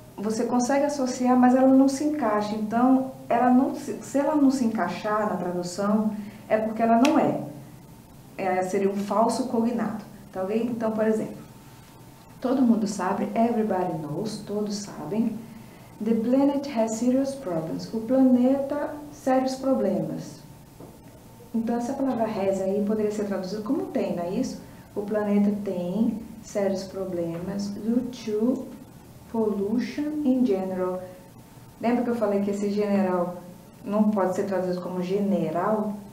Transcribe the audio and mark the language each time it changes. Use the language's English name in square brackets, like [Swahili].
[Portuguese] você consegue associar, mas ela não se encaixa. Então, se ela não se encaixar na tradução, é porque ela não é. Seria um falso cognato. Tá ok? Então, por exemplo, todo mundo sabe, [English] everybody knows, [Portuguese] todos sabem. [English] The planet has serious problems. [Portuguese] O planeta, sérios problemas. Então, essa palavra has aí poderia ser traduzida como tem, não é isso? O planeta tem sérios problemas [English] due to pollution in general. [Portuguese] Lembra que eu falei que esse general não pode ser traduzido como general?